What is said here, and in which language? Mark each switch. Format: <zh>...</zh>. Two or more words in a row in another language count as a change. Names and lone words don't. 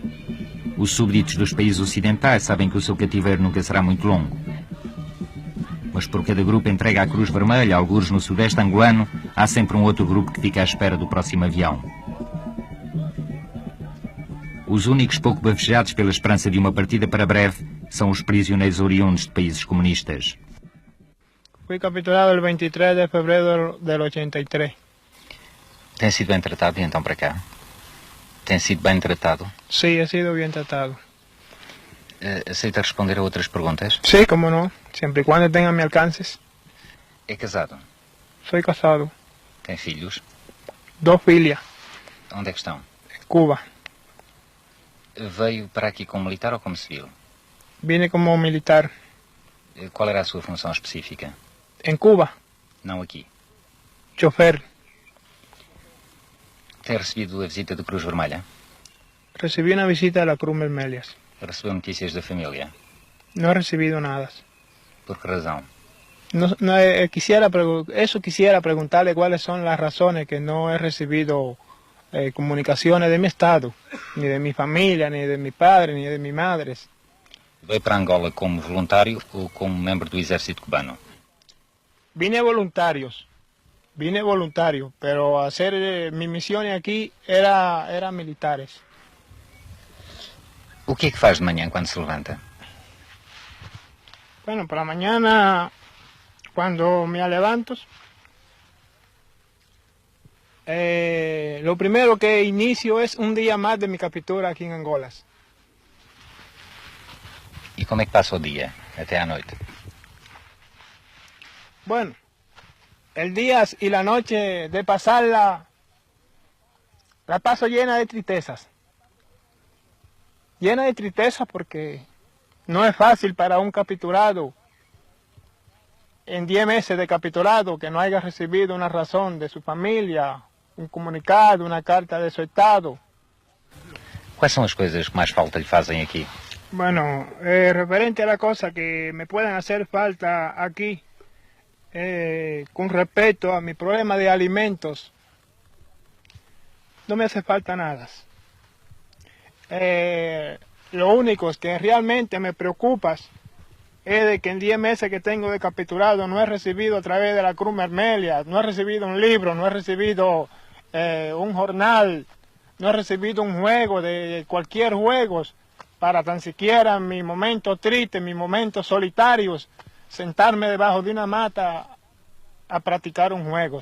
<pt>Os súbditos dos países ocidentais sabem que o seu cativeiro nunca será muito longo. Mas por cada grupo entregue à Cruz Vermelha, algures no sudeste angolano, há sempre um outro grupo que fica à espera do próximo avião. Os únicos pouco bafejados pela esperança de uma partida para breve são os prisioneiros oriundos de países comunistas.</pt> <es>Fui capturado el 23 de febrero del 83.</es> <pt>Tem sido bem tratado e então para cá? Tem sido bem tratado?</pt> <es>Sí, he sido bien tratado.</es> <pt>Aceita responder a outras perguntas?</pt> <es>Sí, como no, siempre y cuando tenga mi alcances.</es> <pt>É casado?</pt> <es>Soy casado.</es> <pt>Tem filhos? 2 filhas. Onde é que estão?</pt> <es>En Cuba.</es> <pt>Veio para aqui como militar ou como civil?</pt> <es>Vine como militar.</es> <pt>Qual era a sua função específica?</pt> <es>En Cuba.</es> <pt>Não aqui.</pt> <es>Chofer.</es> <pt>Tem recebido a visita da Cruz Vermelha?</pt> <es>Recibí una visita de la Cruz Vermelha.</es> <pt>Recebeu notícias da família?</pt> <es>No he recibido nada.</es> <pt>Por que razão?</pt> <es>Quisiera preguntarle cuáles son las razones que no he recibido comunicaciones de mi estado, ni de mi familia, ni de mi padre, ni de mis madres.</es> <pt>Veio para Angola como voluntário ou como membro do exército cubano?</pt> <es>Vine voluntario, pero hacer mis misiones aquí era militares.</es> <pt>O que é que faz de manhã quando se levanta?</pt> <es>Bueno, por la mañana, cuando me levanto, lo primero que inicio es un día más de mi captura aquí en Angola.</es> <pt>E como é que passa o dia, até à noite?</pt> <es>Bueno, el día y la noche de pasarla, la paso llena de tristezas. Llena de tristeza porque no es fácil para un capturado en 10 meses de capturado que no haya recibido una razón de su familia, un comunicado, una carta de su estado.</es> <pt>Quais são as coisas que mais falta lhe fazem aqui?</pt> <es>Bueno, referente a la cosa que me pueden hacer falta aquí, con respecto a mi problema de alimentos, no me hace falta nada. Lo único que realmente me preocupa es de que en 10 meses que tengo de capturado no he recibido a través de la Cruz Vermelha, no he recibido un libro, no he recibido un jornal, no he recibido un juego de cualquier juego para tan siquiera en mi momento triste, en mis momentos solitarios, sentarme debajo de una mata a practicar un juego.</es>